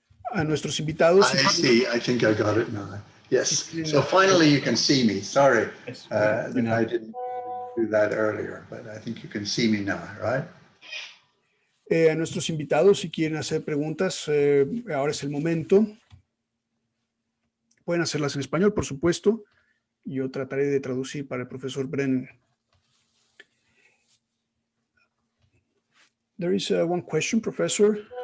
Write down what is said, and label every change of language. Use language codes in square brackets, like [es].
[es] A nuestros invitados. [en] I see. I think I got it now. Yes. So finally you can see me. Sorry that I didn't do that earlier, but I think you can see me now, right? [es] A nuestros invitados, si quieren hacer preguntas, ahora es el momento. Pueden hacerlas en español, por supuesto. Yo trataré de traducir para el profesor Brennan. [en] There is one question, Professor.